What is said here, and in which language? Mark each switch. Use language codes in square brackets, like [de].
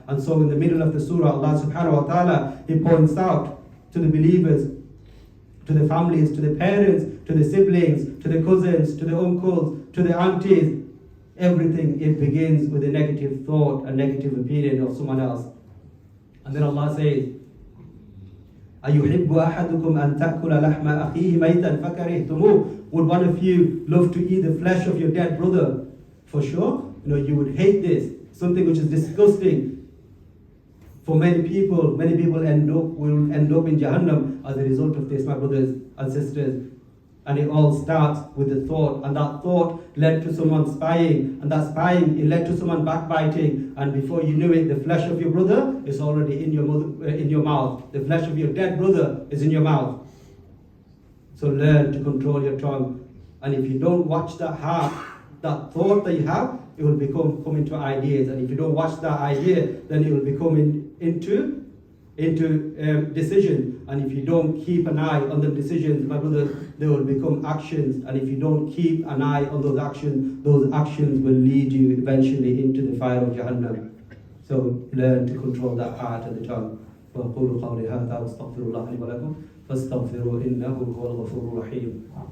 [en] And so in the middle of the surah, Allah subhanahu wa ta'ala, He points out to the believers, to the families, to the parents, to the siblings, to the cousins, to the uncles, to the aunties, everything, it begins with a negative thought, a negative opinion of someone else. And then Allah says, [ar] أَيُحِبُّ أَحَدُكُمْ أَن تَأْكُلَ لَحْمَ أَخِيهِ مَيْتًا فَكَرِهْتُمُوهُ. [en] Would one of you love to eat the flesh of your dead brother? For sure, you would hate this, something which is disgusting. For many people will end up in Jahannam as a result of this, my brothers and sisters. And it all starts with the thought, and that thought led to someone spying, and that spying, it led to someone backbiting, and before you knew it, the flesh of your brother is already in your mouth. The flesh of your dead brother is in your mouth. So learn to control your tongue. And if you don't watch that heart, that thought that you have, it will come into ideas. And if you don't watch that idea, then it will become into decision. And if you don't keep an eye on the decisions, my brother, they will become actions. And if you don't keep an eye on those actions will lead you eventually into the fire of Jahannam. So learn to control that heart and the tongue. [ar] وأقول قولي هذا وأستغفر الله لي ولكم فاستغفروه إنه هو الغفور الرحيم.